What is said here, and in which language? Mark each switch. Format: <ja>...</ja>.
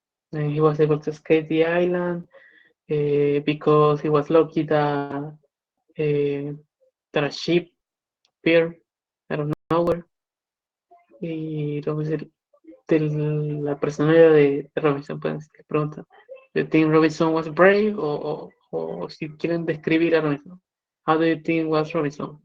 <en>And he was able to escape the island because he was lucky that a ship appeared out of nowhere.</en> <es>Y luego decir, de la personalidad de Robinson, pueden decir, preguntan,</es> <en>¿do you think Robinson was brave?</en> <es>O si quieren describir a Robinson,</es> <en>how do you think was Robinson?</en>